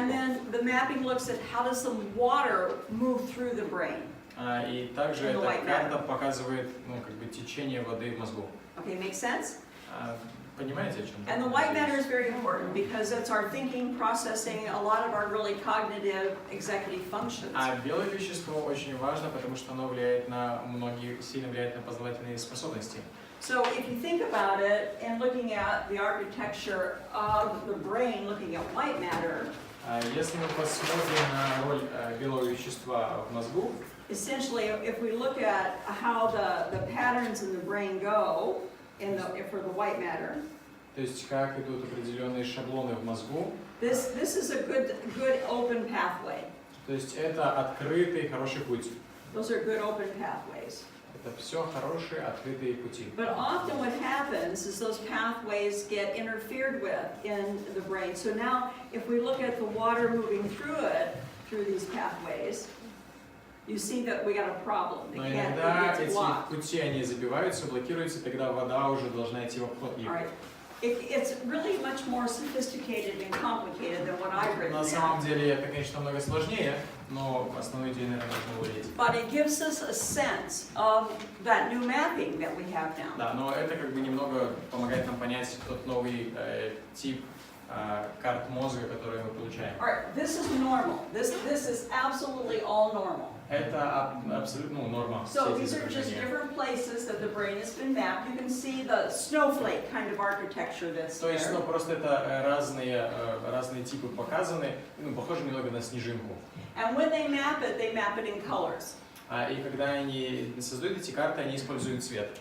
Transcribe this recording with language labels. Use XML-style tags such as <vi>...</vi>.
<en>And then the mapping looks at how does the water move through the brain.</en> <ru>И также эта карта показывает, ну, как бы течение воды в мозгу.</ru> <en>Okay, makes sense?</en> <ru>Понимаете, о чем?</ru> <en>And the white matter is very important because it's our thinking, processing, a lot of our really cognitive executive functions.</en> <ru>Белое вещество очень важно, потому что оно влияет на многие, сильно влияет на познавательные способности.</ru> <en>So if you think about it and looking at the architecture of the brain, looking at white matter,</en> <ru>если мы посмотрим на роль белого вещества в мозгу,</ru> <en>essentially, if we look at how the patterns in the brain go, for the white matter,</en> <ru>то есть как идут определенные шаблоны в мозгу,</ru> <en>this is a good open pathway.</en> <ru>то есть это открытый хороший путь.</ru> <en>Those are good open pathways.</en> <ru>Это все хорошие открытые пути.</ru> <en>But often what happens is those pathways get interfered with in the brain. So now, if we look at the water moving through these pathways, you see that we got a problem.</en> <ru>Но иногда эти пути они забиваются, блокируются, тогда вода уже должна идти в обход их.</ru> <en>It's really much more sophisticated and complicated than what I've written</en> <ru>На самом деле это, конечно, много сложнее, но основную идею, наверное, можно уловить.</ru> <en>But it gives us a sense of that new mapping that we have now.</en> <ru>Да, но это как бы немного помогает нам понять тот новый тип карт мозга, которые мы получаем.</ru> <en>All right, this is normal. This is absolutely all normal.</en> <ru>Это абсолютно норма.</ru> <en>So these are just different places that the brain has been mapped. You can see the snowflake kind of architecture that's</en> <ru>То есть,</ru> <en>there.</en> <ru>ну, просто это разные типы показаны, ну, похоже немного на снежинку.</ru> <en>And when they map it in colors.</en> <ru>И когда они создают эти карты, они используют цвет.</ru>